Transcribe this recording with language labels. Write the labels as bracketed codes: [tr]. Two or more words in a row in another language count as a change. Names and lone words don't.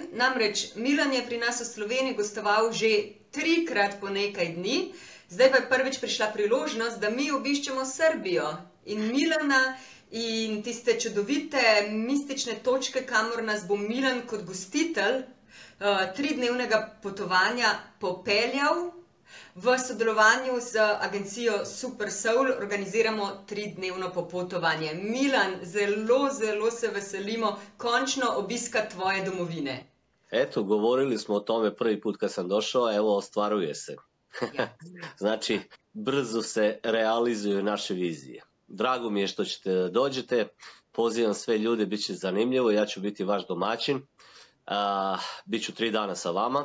[sl] Namreč Milan je pri nas v Sloveniji gostoval že 3-krat po nekaj dni, zdaj pa je prvič prišla priložnost, da mi obiščemo Srbijo in Milana in tiste čudovite mistične točke, kamor nas bo Milan kot gostitelj 3-dnevnega potovanja popeljal. V sodelovanju z agencijo Super Soul organiziramo 3-dnevno popotovanje. Milan, zelo se veselimo končno obiska tvoje domovine. [sr] Eto, govorili smo o tome prvi put kad sam došao, evo ostvaruje se. [sl] Ja. [sr] Znači, brzo se realizuju naše vizije. Drago mi je što ćete da dođete, pozivam sve ljude, bit će zanimljivo, ja ću biti vaš domaćin, Biću 3 dana sa vama.